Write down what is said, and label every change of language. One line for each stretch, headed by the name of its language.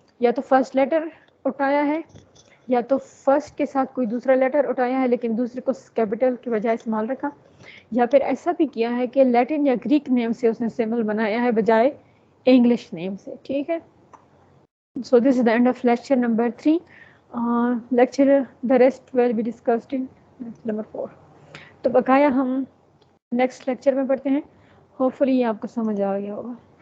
Urdu: یا تو first letter اٹھایا ہے، یا تو فرسٹ کے ساتھ کوئی دوسرا لیٹر اٹھایا ہے لیکن دوسرے کو کیپٹل کے بجائے اسمال رکھا، یا پھر ایسا بھی کیا ہے کہ لیٹن یا گریک نیم سے اس نے سمبل بنایا ہے بجائے انگلش نیم سے. ٹھیک ہے،
English: So this is the end of lecture number 3. Lecture the rest will be discussed in number 4.
Urdu: تو بقایا ہم نیکسٹ لیکچر میں پڑھتے ہیں. ہوپ فلی یہ آپ کو سمجھ آ گیا ہوگا.